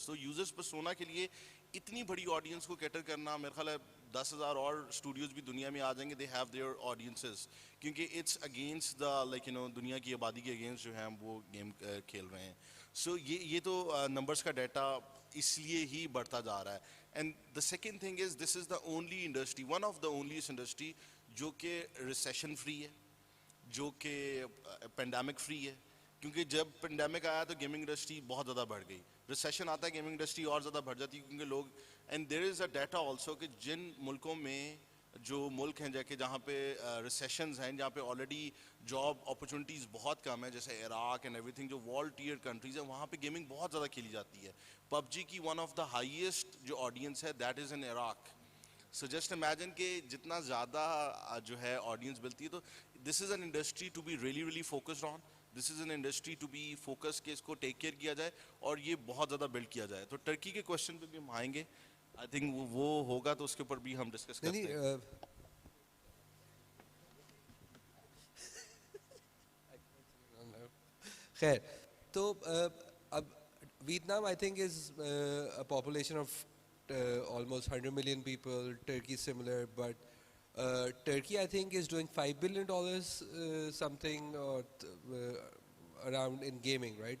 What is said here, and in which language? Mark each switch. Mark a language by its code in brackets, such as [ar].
[ur] So users پر سونا کے لیے اتنی بڑی آڈینس کو کیٹر کرنا, میرا خیال ہے 10,000 اور اسٹوڈیوز بھی دنیا میں آ جائیں گے, [en] they have their audiences, [ur] کیونکہ [en] it's against the like [ur] دنیا کی آبادی کے اگینسٹ جو ہیں وہ گیم کھیل رہے ہیں. سو یہ تو نمبرس کا ڈیٹا اس لیے ہی بڑھتا جا رہا ہے. [en] and the second thing is this is the only industry, one of the onliest industry [ur] جو کہ ریسیشن فری ہے, [en] جو کہ pandemic free ہے. [ur] کیونکہ جب پینڈیمک آیا تو گیمنگ انڈسٹری بہت زیادہ بڑھ گئی, ریسیشن آتا ہے گیمنگ انڈسٹری اور زیادہ بڑھ جاتی ہے کیونکہ لوگ, [en] and there is a data also [ur] کہ جن ملکوں میں جو ملک ہیں جہاں پہ ریسیشنز ہیں, جہاں پہ آلریڈی جاب اپرچونیٹیز بہت کم ہیں, جیسے عراق اینڈ ایوری تھنگ, جو ورلڈ ٹیئر کنٹریز ہیں, وہاں پہ گیمنگ بہت زیادہ کھیلی جاتی ہے. [en] PUBG کی one of the highest [ur] جو آڈینس ہے [en] That is in Iraq. So just imagine [ur] کہ جتنا زیادہ جو ہے آڈینس ملتی ہے, [en] تو this is an industry to be really really focused on. This is an industry to be focus [ur] کہ اس کو ٹیک کیئر کیا جائے اور یہ بہت زیادہ بلڈ کیا جائے. تو ٹرکی کے کوشچن پہ بھی ہم آئیں گے, [en] I think [ur] وہ ہوگا تو اس کے اوپر بھی ہم ڈسکس کرتے ہیں. خیر, تو اب [en] Vietnam I think is population of almost 100 million people. Turkey is similar, but Turkey I think is doing $5 billion something or around in gaming, right?